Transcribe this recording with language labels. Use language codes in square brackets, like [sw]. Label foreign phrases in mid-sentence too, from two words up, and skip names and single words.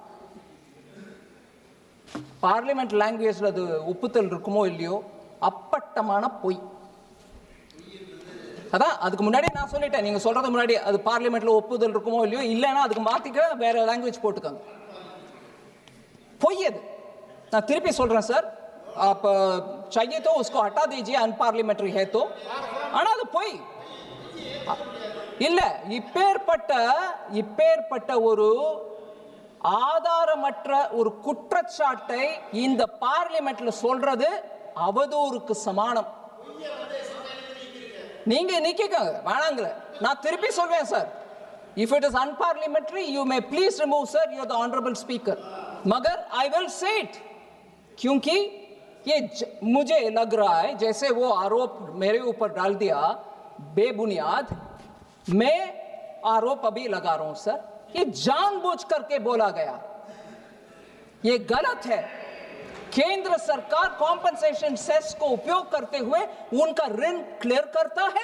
[en] parliament language-il [ta] அது ஒப்புதல் இருக்குமோ இல்லையோ, அப்பட்டமான பொய். அதான் அதுக்கு முன்னாடி நான் சொல்லிட்டேன், நீங்க சொல்றது முன்னாடி அது பார்லிமெண்ட்ல ஒப்புதல் இருக்குமோ இல்லையோ, இல்லைன்னா அதுக்கு மாத்திக்க வேற லாங்குவேஜ் போட்டுக்காங்க. பொய் அது. நான் திருப்பி சொல்றேன் சார், [hi] आप चाहिए तो उसको हटा दीजिए, अनपार्लिमेंट्री है तो. [ta] ஆனா அது பொய் இல்ல. இப்பேற்பட்ட ஒரு ஆதாரமற்ற ஒரு குற்றச்சாட்டை இந்த பார்லிமெண்ட்ல சொல்றது அவதூறுக்கு சமானம். நீங்க நிக்கங்க வேணாங்கல, நான் திருப்பி சொல்வேன் சார். [en] If it is unparliamentary, you may please remove, sir. You are the honorable speaker. [hi] मगर [en] I will say it, [hi] क्योंकि ये मुझे लग रहा है जैसे वो आरोप मेरे ऊपर डाल दिया बेबुनियाद, मैं आरोप अभी लगा रहा हूं सर. ये जानबूझ करके बोला गया, ये गलत है. केंद्र सरकार [en] compensation cess [hi] को उपयोग करते हुए उनका ऋण क्लियर करता है.